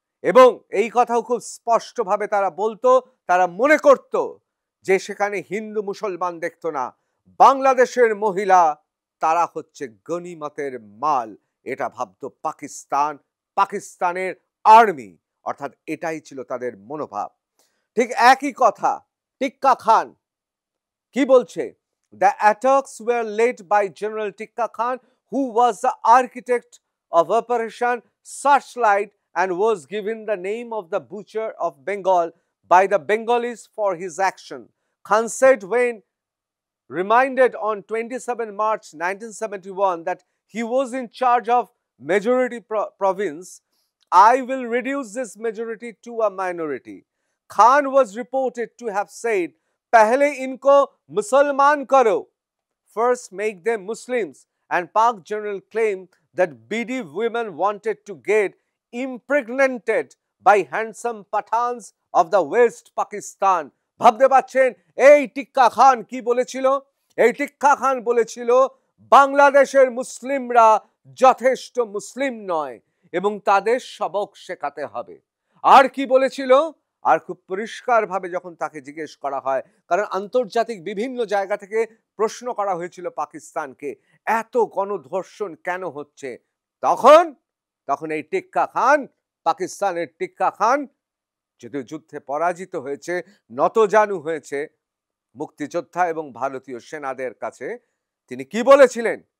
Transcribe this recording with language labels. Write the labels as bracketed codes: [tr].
[bn] এবং এই কথাও খুব স্পষ্টভাবে তারা বলতো, তারা মনে করত যে সেখানে হিন্দু মুসলমান দেখতো না, বাংলাদেশের মহিলা তারা হচ্ছে গনিমতের মাল, এটা ভাবতো পাকিস্তান, পাকিস্তানের আর্মি, অর্থাৎ এটাই ছিল তাদের মনোভাব। ঠিক একই কথা টিক্কা খান কি বলছে? [en] The attacks were led by General Tikka Khan, who was the architect of Operation Searchlight and was given the name of the Butcher of Bengal by the Bengalis for his action. Khan said when reminded on 27 March 1971 that he was in charge of majority province, I will reduce this majority to a minority. Khan was reported to have said, [hi] पहले इनको मुसलमान करो, [en] first make them Muslims, and Pak general claimed that BD women wanted to get impregnated by handsome Pathans of the West Pakistan. [bn] ভাবতে পাচ্ছেন এই টিক্কা খান কি বলেছিল? এই টিক্কা খান বলেছিল বাংলাদেশের মুসলিমরা যথেষ্ট মুসলিম নয় এবং তাদের সবক শেখাতে হবে। আর কি বলেছিল? আর খুব পরিষ্কারভাবে যখন তাকে জিজ্ঞেস করা হয়, কারণ আন্তর্জাতিক বিভিন্ন জায়গা থেকে প্রশ্ন করা হয়েছিল পাকিস্তানকে এত গণধর্ষণ কেন হচ্ছে, তখন এই টিক্কা খান, পাকিস্তানের টিক্কা খান, যদিও যুদ্ধে পরাজিত হয়েছে, নতজানু হয়েছে মুক্তিযোদ্ধা এবং ভারতীয় সেনাদের কাছে, তিনি কি বলেছিলেন?